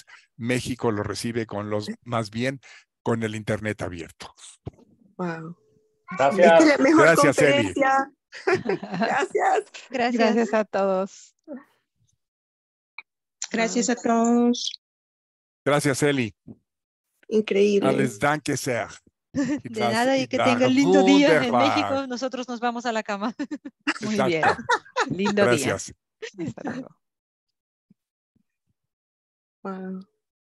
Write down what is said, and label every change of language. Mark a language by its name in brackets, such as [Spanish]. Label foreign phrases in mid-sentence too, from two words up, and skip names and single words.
[Spanish] México lo recibe más bien con el internet abierto. Wow. Gracias. Es la mejor Gracias, Eli. conferencia. Gracias. Gracias a todos. Gracias a todos. Gracias, Eli. Increíble. [German] Alles Danke sehr. [Spanish] De nada y que tengan lindo día en México. Nosotros nos vamos a la cama. Muy Exacto. bien. Lindo Gracias. día. Hasta luego. Wow.